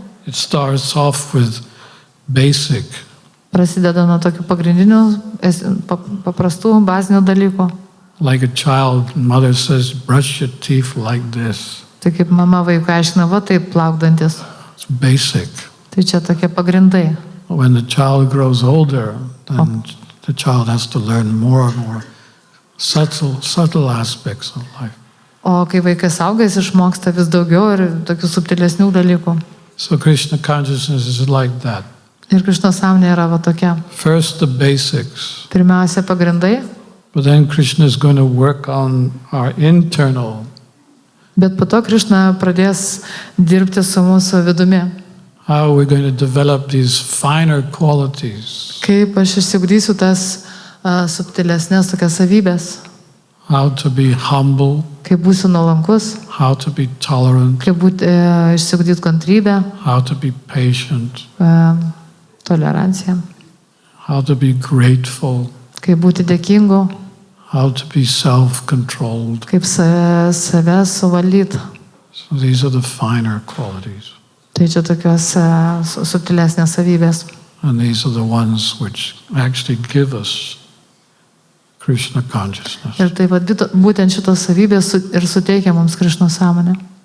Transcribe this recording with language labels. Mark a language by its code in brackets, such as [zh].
[en] It starts off with basic. [lt] Prasideda nuo tokių pagrindinių, paprastų, bazinių dalykų. [en] Like a child, mother says, brush your teeth like this. [lt] Tai kaip mama vaikui aiškina, va taip plaukdantis. [en] It's basic. [lt] Tai čia tokie pagrindai. [en] When the child grows older, then the child has to learn more and more subtle aspects of life. [lt] O kai vaikas auga, jis išmoksta vis daugiau ir tokių subtilesnių dalykų. [en] So Krishna consciousness is like that. [lt] Ir Krišnos sąmonė yra va tokia. [en] First the basics. [lt] Pirmiausia pagrindai. [en] But then Krishna is going to work on our internal. [lt] Bet po to Krišna pradės dirbti su mūsų vidumi. [en] How we're going to develop these finer qualities. [lt] Kaip aš išsiugdysiu tas subtilesnės tokias savybės. [en] How to be humble. [lt] Kaip būsiu nuolankus. [en] How to be tolerant. [lt] Kaip išsiugdyti kantrybę. [en] How to be patient. [lt] Toleranciją. [en] How to be grateful. [lt] Kaip būti dėkingu. [en] How to be self-controlled. [lt] Kaip save suvaldyti. [en] So these are the finer qualities. [lt] Tai čia tokios subtilesnės savybės. [en] And these are the ones which actually give us Krishna consciousness. [lt] Ir tai būtent šitos savybės ir suteikia mums Krišnos sąmonę.